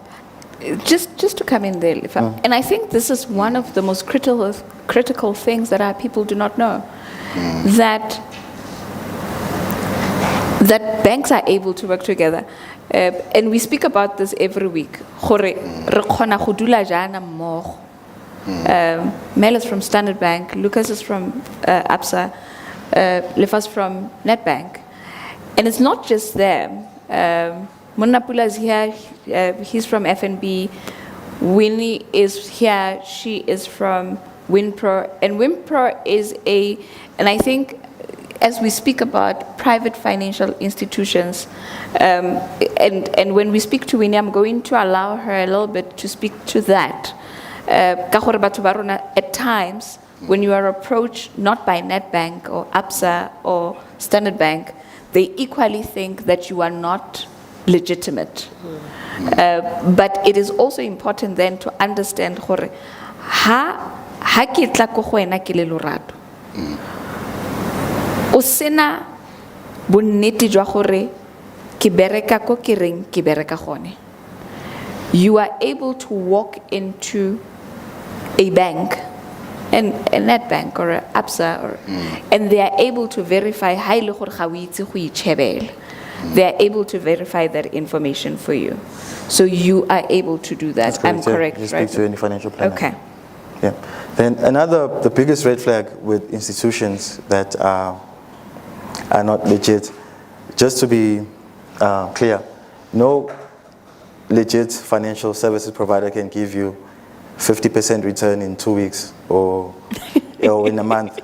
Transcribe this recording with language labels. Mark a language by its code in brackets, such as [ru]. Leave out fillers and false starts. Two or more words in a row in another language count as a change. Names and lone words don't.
[en] Just to come in there, Lifa, and I think this is one of the most critical things that our people do not know, that banks are able to work together. And we speak about this every week. [tn] Gore re kgona go dula jana mmogo. [en] Mel is from Standard Bank, Lucas is from ABSA, Lifa's from Nedbank. And it's not just them. Munapula's here, he's from FNB. Winnie is here, she is from WinPro. And WinPro is and I think as we speak about private financial institutions, and when we speak to Winnie, I'm going to allow her a little bit to speak to that. [tn] Ka gore batho ba rona, [en] at times, when you are approached not by Nedbank or ABSA or Standard Bank, they equally think that you are not legitimate. But it is also important then to understand [tn] gore ha ke tla ko go wena ke le lorato. O sena bonnete jwa gore ke bereka ko ke reng ke bereka gone. [en] You are able to walk into a bank, and a Nedbank or a ABSA, and they are able to verify [tn] ha ile gore ga o itse go itshebela. [en] They are able to verify that information for you. So you are able to do that. I'm correct, You right? speak to any financial planner. Okay. Yeah. Then the biggest red flag with institutions that are not legit, just to be clear, no legit financial services provider can give you 50% return in 2 weeks or in a month.